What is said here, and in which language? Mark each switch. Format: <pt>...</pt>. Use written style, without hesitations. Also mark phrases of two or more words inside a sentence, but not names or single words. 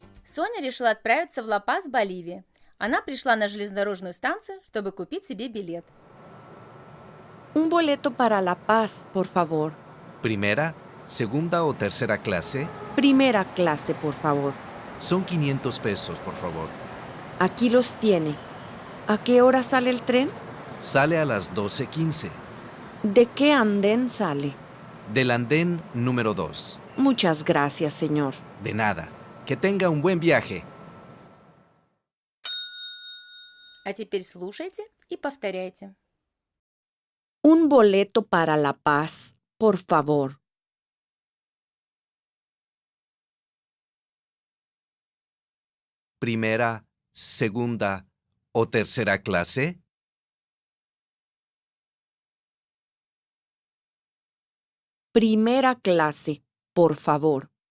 <ru>Соня решила отправиться в Ла-Пас, Боливия. Она пришла на железнодорожную станцию, чтобы купить себе билет.</ru> <es>Un boleto para La Paz, por favor. Primera, segunda o tercera clase. Primera clase, por favor. Son 500 pesos, por favor. Aquí los tiene. ¿A qué hora sale el tren? Sale a las 12:15. ¿De qué andén sale? Del andén número 2. Muchas gracias, señor. De nada. Que tenga un buen viaje.</es> <ru>А теперь слушайте и повторяйте.</ru> <es>Un boleto para La Paz, por favor. Primera, segunda o tercera clase. Primera clase, por favor.</es>